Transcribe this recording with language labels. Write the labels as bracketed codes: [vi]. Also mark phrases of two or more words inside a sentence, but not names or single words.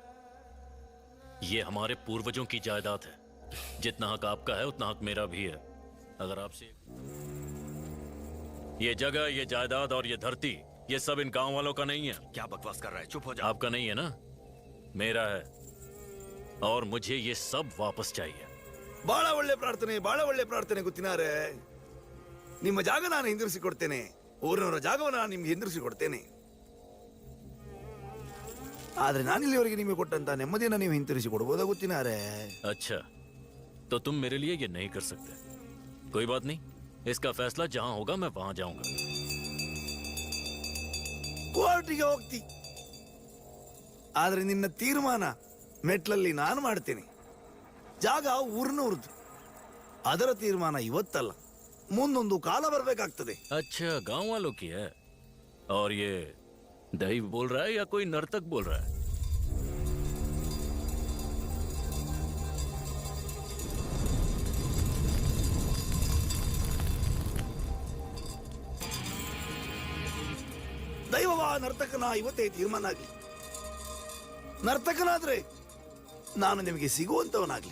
[hi] ये हमारे पूर्वजों की जायदाद है। जितना हक आपका है उतना हक मेरा भी है। अगर आपसे ये जगह, ये जायदाद और ये धरती, ये सब इन गांव वालों का नहीं है। क्या बकवास कर रहा है? चुप हो जा। आपका नहीं है ना, मेरा है। और मुझे ये सब वापस चाहिए। [kn] ಬಹಳ ಒಳ್ಳೆ ಪ್ರಾರ್ಥನೆ ಗೊತ್ತಿನಾರೆ. ನಿಮ್ಮ ಜಾಗ ನಾನು ಹಿಂದಿರಿಸಿ ಕೊಡ್ತೇನೆ. ಊರಿನವರ ಜಾಗವನ್ನು ನಾನು ನಿಮ್ಗೆ ಹಿಂದಿರಿಸಿ ಕೊಡ್ತೇನೆ. ಆದ್ರೆ ನಾನಿಲ್ಲಿವರೆಗೆ ನಿಮಗೆ ಕೊಟ್ಟಂತ ನೆಮ್ಮದಿಯನ್ನು ನೀವು ಹಿಂತಿರಿಸಿ ಕೊಡಬಹುದಾ ಗೊತ್ತಿನಾರೆ? [hi] अच्छा, तो तुम मेरे लिए ये नहीं कर सकते। कोई बात नहीं, इसका फैसला जहां होगा मैं वहां जाऊंगा। [kn] ಕೋರ್ಟಿಗೆ ಹೋಗ್ತಿ, ಆದ್ರೆ ನಿನ್ನ ತೀರ್ಮಾನ ಮೆಟ್ಲಲ್ಲಿ ನಾನು ಮಾಡ್ತೇನೆ. ಜಾಗ ಊರಿನವ್ರದ್ದು, ಅದರ ತೀರ್ಮಾನ ಇವತ್ತಲ್ಲ ಮುಂದೊಂದು ಕಾಲ ಬರ್ಬೇಕಾಗ್ತದೆ. [hi] अच्छा गांव वालों की है। और ये दैव बोल रहा है या कोई नर्तक बोल रहा है? [kn] ದೈವವ ನರ್ತಕನ ಇವತ್ತೇ ತೀರ್ಮಾನ ಆಗ್ಲಿ. ನರ್ತಕನಾದ್ರೆ ನಾನು ನಿಮಗೆ ಸಿಗುವಂತವನಾಗ್ಲಿ.